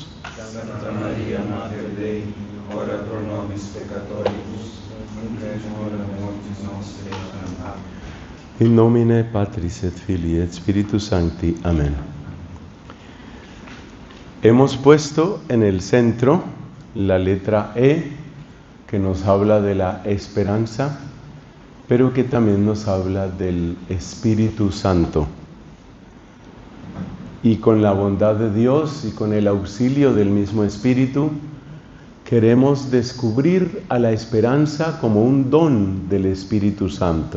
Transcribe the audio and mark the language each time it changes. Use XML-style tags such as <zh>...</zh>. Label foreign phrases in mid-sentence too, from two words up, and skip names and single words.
<la>Santa Maria, Mater Dei, ora pro nobis peccatoribus, nunc et in hora mortis nostre. Amen. In nomine Patris et Filii et Spiritus Sancti.</la> <es>Amén. Hemos puesto en el centro la letra E, que nos habla de la esperanza, pero que también nos habla del Espíritu Santo. Y con la bondad de Dios y con el auxilio del mismo Espíritu, queremos descubrir a la esperanza como un don del Espíritu Santo.</es>